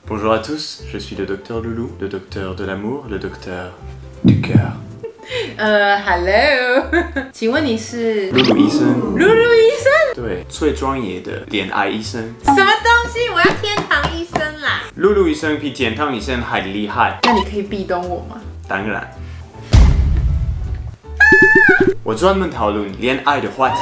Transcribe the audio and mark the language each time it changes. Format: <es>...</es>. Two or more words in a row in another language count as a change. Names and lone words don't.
<fr>Bonjour à tous, je suis le docteur Loulou, le docteur de l'amour, le docteur du cœur。</fr> <zh>Hello， 请问你是露露医生？露露医生？对，最专业的恋爱医生。什么东西？我要天堂医生啦！露露医生比天堂医生还厉害。那你可以壁咚我吗？当然。我专门讨论恋爱的话题。</zh>